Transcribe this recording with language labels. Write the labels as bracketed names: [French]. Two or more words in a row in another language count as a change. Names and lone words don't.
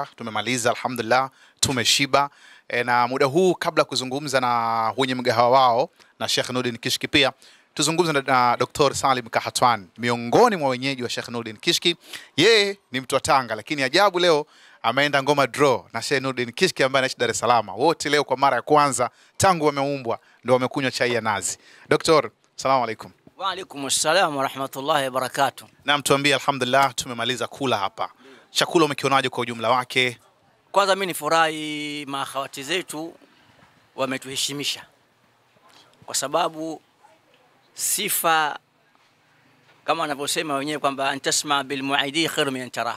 [Swahili] Tumemaliza alhamdulillah, tumeshiba. Na muda huu kabla kuzungumza na wenye mgahawa wao na Sheikh Nuruddin Kishki, pia tuzungumze na Dr. Salim Kahatwan, miongoni mwa wenyeji wa Sheikh Nuruddin Kishki. Yeye ni mtu wa Tanga, lakini ajabu leo ameenda ngoma draw na Sheikh Nuruddin Kishki ambaye anaishi Dar es Salaam. Wote leo kwa mara ya kwanza tangu wameumbwa ndio wamekunywa chai ya nazi. [Arabic] Dr. سلام عليكم. وعليكم السلام ورحمة الله وبركاته. [Swahili] Na mtuambie, alhamdulillah tumemaliza kula hapa. Chakula umekionaje kwa ujumla wake? Kwanza mimi nifurahi makhawati zetu wametuheshimisha. Kwa sababu sifa kama wanavyosema wenyewe kwamba [Arabic] أن تسمع بالمعيدي خير من تراه.